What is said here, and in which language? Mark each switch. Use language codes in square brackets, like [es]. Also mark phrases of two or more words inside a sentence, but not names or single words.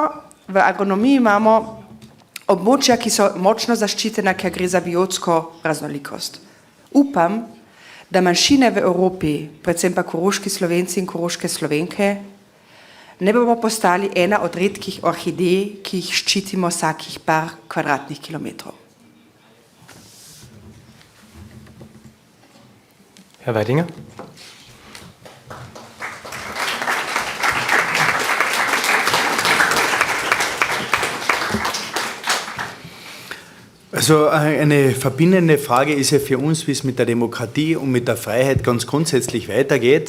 [sl] V agronomiji imamo območja, ki so močno zaščitena, ker gre za biotsko raznolikost. Upam, da manjšine v Evropi, predvsem pa koroški Slovenci in koroške Slovenke, ne bomo postali ena od redkih orhidej, ki jih ščitimo vsakih par kvadratnih kilometrov. [de] Herr Weidinger. Also eine verbindende Frage ist ja für uns, wie es mit der Demokratie und mit der Freiheit ganz grundsätzlich weitergeht.